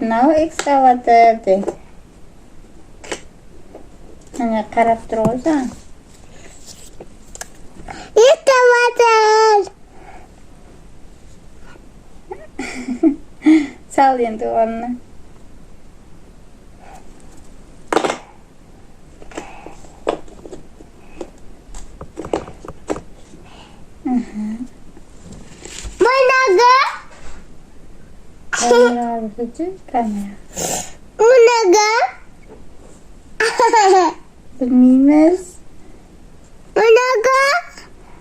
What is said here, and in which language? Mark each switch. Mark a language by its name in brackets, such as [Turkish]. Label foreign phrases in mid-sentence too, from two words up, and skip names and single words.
[Kazakh] Мынау экскаватор де. Міне қарап тұр ғой саған. Экскаватор. Сал енді орнына. [Russian] Много. Камера выходит, камера. Много. [Kazakh] Bilmez. [Russian] Много.